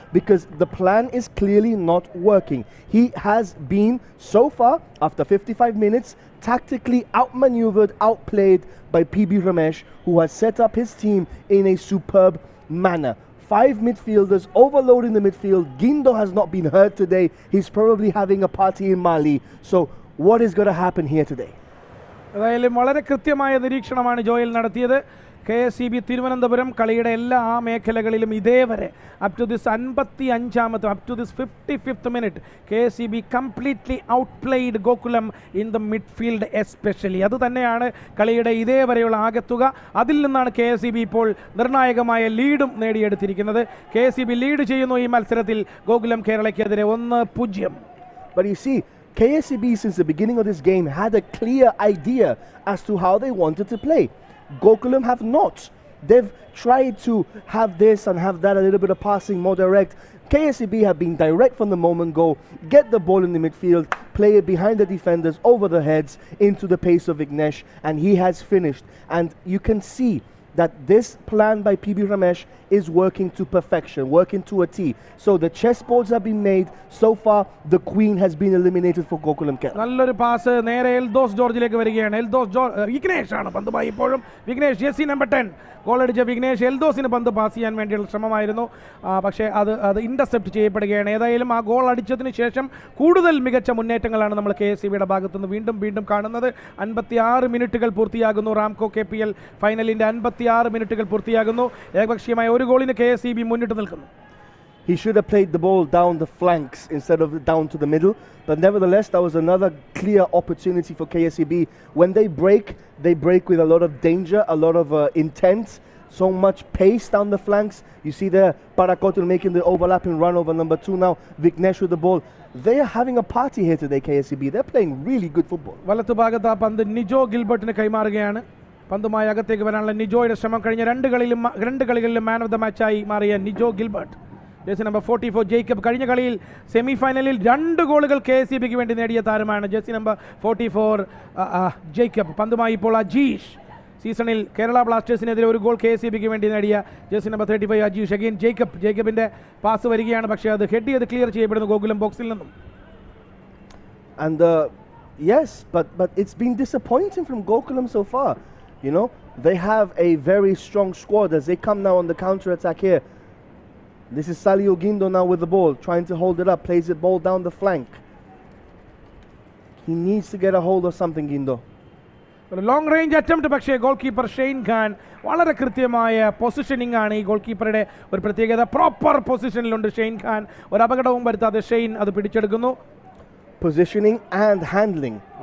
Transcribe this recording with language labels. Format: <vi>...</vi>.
<en>Because the plan is clearly not working. He has been, so far, after 55 minutes, tactically outmaneuvered, outplayed by PB Ramesh, who has set up his team in a superb manner. 5 midfielders overloading the midfield. Gindo has not been hurt today. He's probably having a party in Mali. So what is going to happen here today?</en> <ml>അതായാലും വളരെ കൃത്യമായ നിരീക്ഷണമാണ് Joel നടത്തിയത്. KSEB Thiruvananthapuram കളിയുടെ എല്ലാ മേഖലകളിലും ഇതേവരെ</ml> <en>Up to this 55ാമത്തെ up to this 55th minute KSEB completely outplayed Gokulam in the midfield especially.</en> <ml>അതുതന്നെയാണ് കളിയുടെ ഇതേവരെയുള്ള ആകത്തുക. അതിൽ നിന്നാണ് KSEB ഇപ്പോൾ നിർണായകമായ ലീഡും നേടിയെടുത്തിരിക്കുന്നത്. KSEB ലീഡ് ചെയ്യുന്നു ഈ മത്സരത്തിൽ Gokulam കേരളയ്ക്കെതിരെ 1-0. But you see, KSEB since the beginning of this game had a clear idea as to how they wanted to play. Gokulam have not. They've tried to have this and have that, a little bit of passing, more direct. KSEB have been direct from the moment go, get the ball in the midfield, play it behind the defenders, over the heads, into the pace of Vignesh, and he has finished. And you can see that this plan by PB Ramesh is working to perfection, working to a T. So the chessboards have been made. So far, the queen has been eliminated for Gokulam Kerala. നല്ലൊരു pass നേരെ എൽദോസ് ജോർജിലേക്ക് വരികയാണ്. വിഘ്നേഷ് ആണ് പന്തുമായി ഇപ്പോഴും. Vignesh Jessy number 10 ഗോളടിച്ച Vignesh എൽദോസിന് പന്ത് pass ചെയ്യാൻ വേണ്ടിയുള്ള ശ്രമമായിരുന്നു. പക്ഷേ അത് ഇന്റർസെപ്റ്റ് ചെയ്യപ്പെടുകയാണ്. ഏതായാലും ആ ഗോൾ അടിച്ചതിന് ശേഷം കൂടുതൽ മികച്ച മുന്നേറ്റങ്ങളാണ് നമ്മൾ KSEBയുടെ ഭാഗത്തുനിന്ന് വീണ്ടും കാണുന്നത്. 56 മിനിറ്റുകൾ പൂർത്തിയാകുന്നു. റാംകോ KPL ഫൈനലിന്റെ 56 മിനിറ്റുകൾ പൂർത്തിയാകുന്നു. ഏകപക്ഷീയമായ ഒരു ഗോളിന് KSEB മുന്നിട്ട് നിൽക്കുന്നു.</ml> <en>He should have played the ball down the flanks instead of down to the middle. But nevertheless, that was another clear opportunity for KSEB. When they break with a lot of danger, a lot of intent, so much pace down the flanks. You see there, Parakotul making the overlapping run over number 2 now. Vignesh with the ball. They are having a party here today, KSEB. They're playing really good football.</en> <ml>വലത്തു ഭാഗത്ത് ആ പന്ത് നിജോ ഗിൽബർട്ടിന് കൈമാറുകയാണ്. പന്തുമായി അകത്തേക്ക് വരാനുള്ള നിജോയുടെ ശ്രമം കഴിഞ്ഞ രണ്ട് കളികളിലും man of the മാച്ചായി മാറിയ Nijo Gilbert. Jersey number 44 Jacob കഴിഞ്ഞ കളിയിൽ സെമി ഫൈനലിൽ 2 ഗോളുകൾ KSEBക്ക് വേണ്ടി നേടിയ താരമാണ്. Jersey number 44 Jacob. പന്തുമായി ഇപ്പോൾ അജീഷ്. സീസണിൽ കേരള ബ്ലാസ്റ്റേഴ്സിനെതിരെ ഒരു ഗോൾ KSEBക്ക് വേണ്ടി നേടിയ jersey number 35 Ajeesh. Again ജേക്കബിന്റെ pass വരികയാണ്. പക്ഷേ അത് ഹെഡ് ചെയ്ത് ക്ലിയർ ചെയ്യപ്പെടുന്നു ഗോകുലം ബോക്സിൽ നിന്നും.</ml> <en>And yes, but it's been disappointing from Gokulam so far. You know, they have a very strong squad as they come now on the counter attack here. This is Salio Gindo now with the ball, trying to hold it up, plays the ball down the flank. He needs to get a hold of something, Gindo.</en> <ml>ഒരു long range attempt, പക്ഷേ goal keeper Shane Khan വളരെ കൃത്യമായ positioning ആണ്. ഈ goal കീപ്പറുടെ ഒരു പ്രത്യേകത, proper പൊസിഷനിലുണ്ട് Shane Khan. ഒരു അപകടവും വരുത്താതെ ഷെയ്ൻ അത് പിടിച്ചെടുക്കുന്നു.</ml> <en>Positioning and handling.</en>